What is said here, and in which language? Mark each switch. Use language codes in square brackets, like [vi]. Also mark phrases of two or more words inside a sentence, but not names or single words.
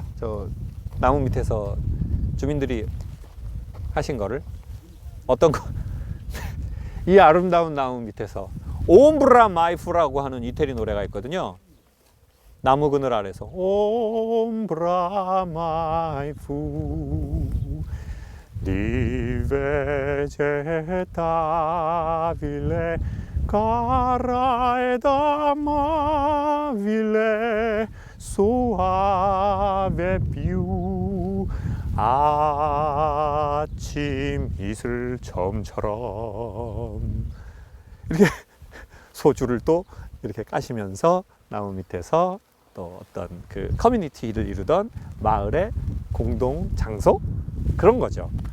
[ko] 저 나무 밑에서 주민들이 하신 거를 어떤 거? 이 아름다운 나무 밑에서 옴브라 마이프라고 하는 이태리 노래가 있거든요. 나무 그늘 아래서 옴브라 마이프 [it] di vegetabile cara ed amabile soave più [ko] 아침 이슬처럼 이렇게 소주를 또 이렇게 까시면서 나무 밑에서 또 어떤 그 커뮤니티를 이루던 마을의 공동 장소 그런 거죠.